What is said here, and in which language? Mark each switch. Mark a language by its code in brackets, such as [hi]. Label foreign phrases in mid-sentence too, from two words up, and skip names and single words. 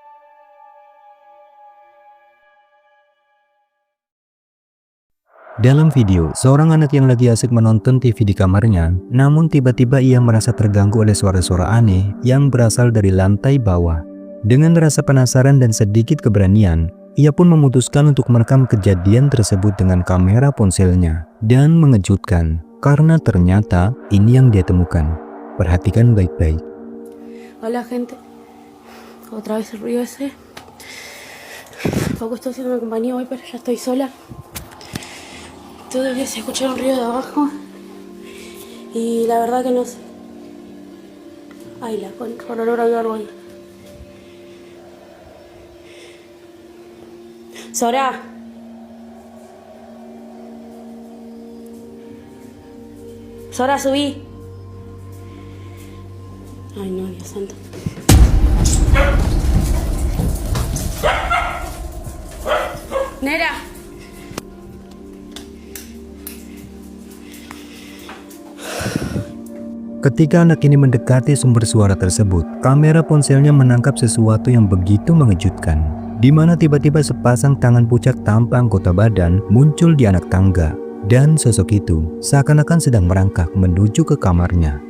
[id] Dalam video, seorang anak yang lagi asik menonton TV di kamarnya, namun tiba-tiba ia merasa terganggu oleh suara-suara aneh yang berasal dari lantai bawah. Dengan rasa penasaran dan sedikit keberanian, ia pun memutuskan untuk merekam kejadian tersebut dengan kamera ponselnya. Dan mengejutkan, karena ternyata ini yang dia temukan. Perhatikan baik-baik. [es] Hola gente, otra vez el ruido ese. Poco estoy haciendo compañía hoy, pero ya estoy sola. Todavía se escucha un ruido de abajo Y la verdad que no sé. Ay, la concha, por olor hay algo ahí. Sora. Sora, subí. Ay, no, Dios santo. Nera. [id] Ketika anak ini mendekati sumber suara tersebut, kamera ponselnya menangkap sesuatu yang begitu mengejutkan, di mana tiba-tiba sepasang tangan pucat tanpa anggota badan muncul di anak tangga, dan sosok itu seakan-akan sedang merangkak menuju ke kamarnya.